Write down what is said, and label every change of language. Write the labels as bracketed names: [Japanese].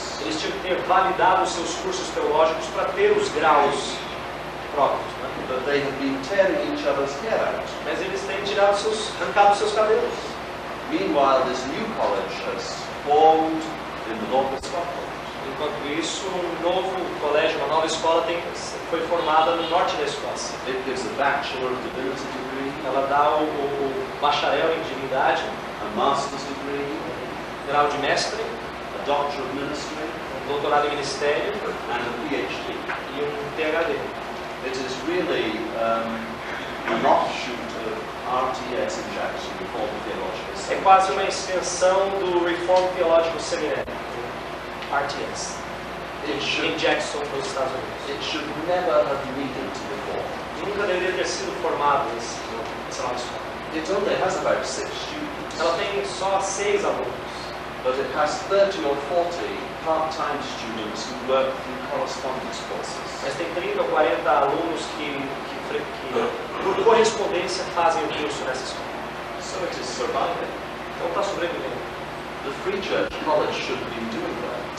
[Portuguese] eles tinham que ter validado os seus cursos teológicos para ter os graus próprios. Né? [English] But they have been tearing each other's hair out. [Portuguese] Mas eles têm arrancado seus cabelos. [English] Meanwhile, this new college has formed in the north of Scotland. [Portuguese] Enquanto isso, um novo colégio, uma nova escola foi formada no norte da Escócia. [English] It gives a Bachelor of Divinity degree, [Portuguese] Ela dá o bacharel em divindade, [English] a Master's degree, [Portuguese] grau de mestre, [English] a Doctor of Ministry, [Portuguese] doutorado em ministério [English] and a PhD. [Portuguese] e um PhD. [English] It is really an offshoot of RTS in Jackson, Reformed Theological [Portuguese] É [English] Seminary. [Portuguese] quase uma extensão do Reformed Theological Seminário, RTS, em Jackson, nos Estados Unidos. [English] It should never have needed to be formed. [Portuguese] Nunca deveria ter sido formado essa nova escola. [English] It only has about 6 students, [Portuguese] Ela tem só 6 alunos, [English] but it has 30 or 40 part-time students who work through correspondence courses. [Portuguese] mas tem 30 ou 40 alunos que por correspondência fazem o curso nessa escola. [English] So it is surviving. [Portuguese] Então está sobrevivendo. [English] The Free Church College should be doing that.